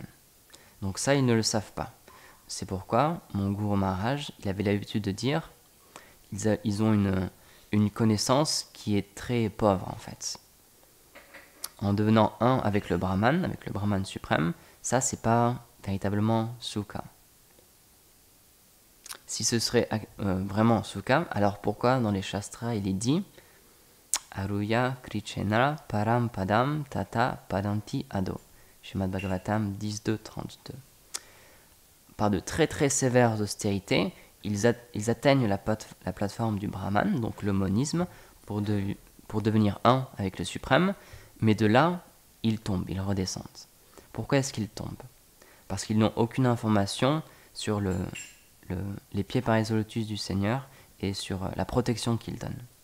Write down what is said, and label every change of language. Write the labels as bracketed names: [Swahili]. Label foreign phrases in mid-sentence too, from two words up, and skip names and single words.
[French] Donc ça, ils ne le savent pas. C'est pourquoi mon Guru Maharaj, il avait l'habitude de dire, ils ont une connaissance qui est très pauvre en fait. En devenant un avec le Brahman suprême, ça c'est pas véritablement Sukha. Si ce serait vraiment Sukha, alors pourquoi dans les Shastras il est dit [Sanskrit] Aruya Krichenara Param Padam Tata Padanti Ado. [French] Srimad Bhagavatam 10.2.32. Par de très très sévères austérités, ils atteignent la plateforme du Brahman, donc le monisme, pour devenir un avec le suprême, mais de là, ils tombent, ils redescendent. Pourquoi est-ce qu'ils tombent? Parce qu'ils n'ont aucune information sur les pieds par les lotus du Seigneur et sur la protection qu'il donne.